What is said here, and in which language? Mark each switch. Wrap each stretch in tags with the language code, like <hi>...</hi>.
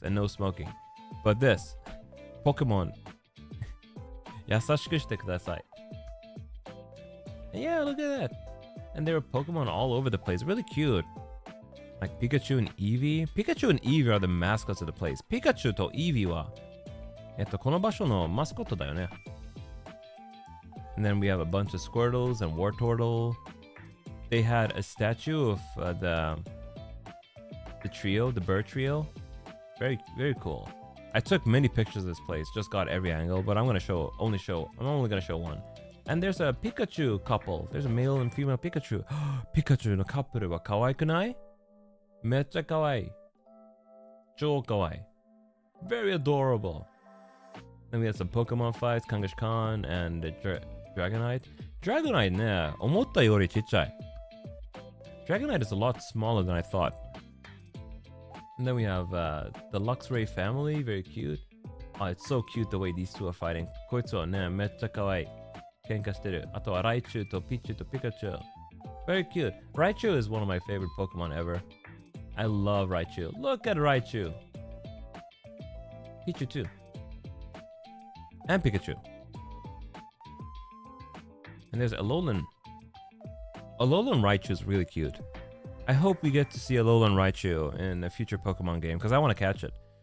<en>And no smoking. But this. Pokemon.</en> <ja>優しくしてください.</ja> <en>Yeah, look at that. And there were Pokemon all over the place. Really cute. Like Pikachu and Eevee. Pikachu and Eevee are the mascots of the place.</en> <ja>Pikachu と Eevee はこの場所のマスコットだよね。</ja> <en>And then we have a bunch of Squirtles and Wartortle. They had a statue of the trio, the bird trio. Very, very cool. I took many pictures of this place, just got every angle, but I'm only gonna show one. And there's a Pikachu couple. There's a male and female Pikachu.</en> <ja>Pikachu のカップルは可愛くない? めっちゃ可愛い。超可愛い。</ja> <en>Very adorable. Then we had some Pokemon fights, Kangash Khan and Dragonite.</en> <ja>Dragonite ね、思ったよりちっちゃい。</ja> <en>Dragonite is a lot smaller than I thought. And then we have the Luxray family, very cute. Oh, it's so cute the way these two are fighting.</en> <ja>こいつはね、めっちゃ可愛い。喧嘩してる。あとはライチュウとピッチュウとピカチュウ。</ja> <en>Very cute. Raichu is one of my favorite Pokemon ever. I love Raichu. Look at Raichu. Pichu too. And Pikachu. And there's Alolan. Alolan Raichu is really cute. I hope we get to see Alolan Raichu in a future Pokemon game because I want to catch it.</en>